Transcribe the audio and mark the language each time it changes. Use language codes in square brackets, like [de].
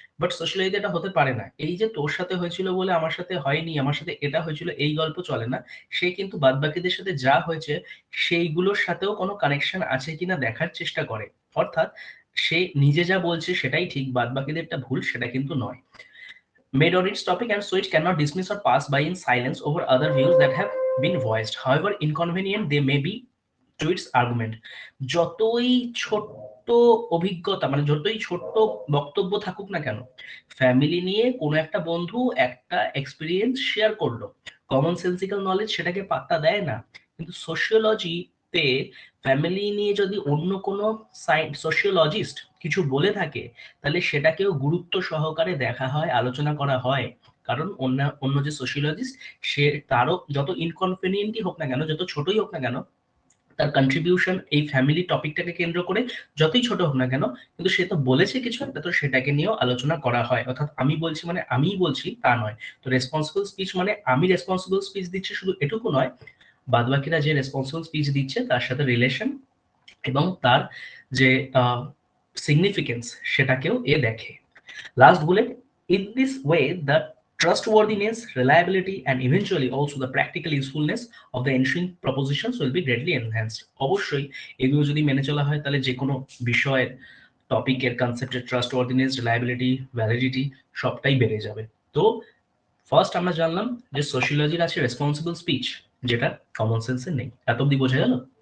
[bn] But সোশ্যালাইজে এটা হতে পারে না। এই যে তোর সাথে হয়েছিল বলে আমার সাথে হয়নি, আমার সাথে এটা হয়েছিল, এই গল্প চলে না। সে কিন্তু বাদবাকিদের সাথে যা হয়েছে সেইগুলোর সাথেও কোনো কানেকশন আছে কিনা দেখার চেষ্টা করে। অর্থাৎ সে নিজে যা বলছে সেটাই ঠিক, বাদবাকিদেরটা ভুল সেটা কিন্তু নয়। [en] Made on its topic and so it cannot dismiss or pass by in silence over other views that have been voiced, however inconvenient they may be to its argument. [bn] যতই ছোট্ট অভিজ্ঞতা মানে যতই ছোট্ট বক্তব্য থাকুক না কেন, ফ্যামিলি নিয়ে কোনো একটা বন্ধু একটা এক্সপিরিয়েন্স শেয়ার করলো, কমন সেন্সিক্যাল নলেজ সেটাকে পাত্তা দেয় না। কিন্তু সোশিওলজিতে ফ্যামিলি নিয়ে যদি অন্য কোনো সোশিওলজিস্ট কিছু বলে থাকে তাহলে সেটাকেও গুরুত্ব সহকারে দেখা হয়, আলোচনা করা হয়। কারণ অন্য অন্য যে সোশিওলজিস্ট সে তারও যত ইনকনভিনিয়েন্টই হোক না কেন, যত ছোটই হোক না কেন, তার কন্ট্রিবিউশন এই ফ্যামিলি টপিকটাকে কেন্দ্র করে যতই ছোট হোক না কেন, কিন্তু সে তো বলেছে কিছু একটা, তো সেটাকে নিয়েও আলোচনা করা হয়। অর্থাৎ আমি বলছি মানে আমিই বলছি তা নয়। তো রেসপন্সিবল স্পিচ মানে আমি রেসপন্সিবল স্পিচ দিচ্ছি শুধু এটুকু নয়, বাদবাকিরা যে রেসপন্সিবল স্পিচ দিচ্ছে তার সাথে রিলেশন এবং তার যে সিগনিফিকেন্স সেটাকেও এ দেখে। [en] Last bullet, in this way, the trustworthiness, reliability, and eventually also the practical usefulness of the ensuing propositions will be greatly enhanced. [bn] অবশ্যই এগুলো যদি মেনে চলা হয় তাহলে যে কোনো বিষয়ের টপিকের কনসেপ্টের ট্রাস্টওয়ার্দিনেস, রিলায়েবিলিটি, ভ্যালিডিটি সবটাই বেড়ে যাবে। তো ফার্স্ট আমরা জানলাম যে সোশিওলজির আছে রেসপন্সিবল স্পিচ, যেটা কমন সেন্সের নেই। এত অব্দি বোঝা গেল?